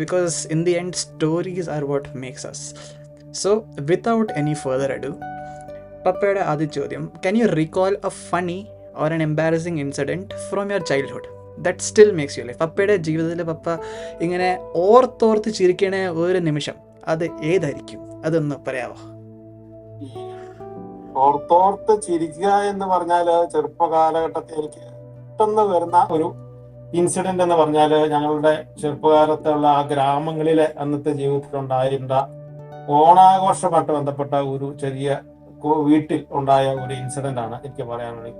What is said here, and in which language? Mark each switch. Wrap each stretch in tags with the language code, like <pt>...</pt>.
<en>Because in the end stories are what makes us. So without any further ado,</en> <ml>പപ്പയുടെ ആദ്യ ചോദ്യം,</ml> <en>Can you recall a funny or an embarrassing incident from your childhood that still makes you laugh?</en> <ml>പപ്പയുടെ ജീവിതത്തിൽ പപ്പ ഇങ്ങനെ ഓർത്തോർത്ത് ചിരിക്കണ ഒരു നിമിഷം അത് ഏതായിരിക്കും? അതൊന്ന് പറയാമോ? ഈ ഓർത്തോർത്ത് ചിരിക്കുക എന്ന് പറഞ്ഞാല് ചെറുപ്പ കാലഘട്ടത്തിൽ എനിക്ക് പെട്ടെന്ന് വരുന്ന ഒരു ഇൻസിഡന്റ് എന്ന് പറഞ്ഞാല് ഞങ്ങളുടെ ചെറുപ്പകാലത്തുള്ള ആ ഗ്രാമങ്ങളിലെ അന്നത്തെ ജീവിതത്തിൽ ഉണ്ടായിരുന്ന ഓണാഘോഷമായിട്ട് ബന്ധപ്പെട്ട ഒരു ചെറിയ വീട്ടിൽ ഉണ്ടായ ഒരു ഇൻസിഡന്റ് ആണ് എനിക്ക് പറയാനുള്ളത്.</ml>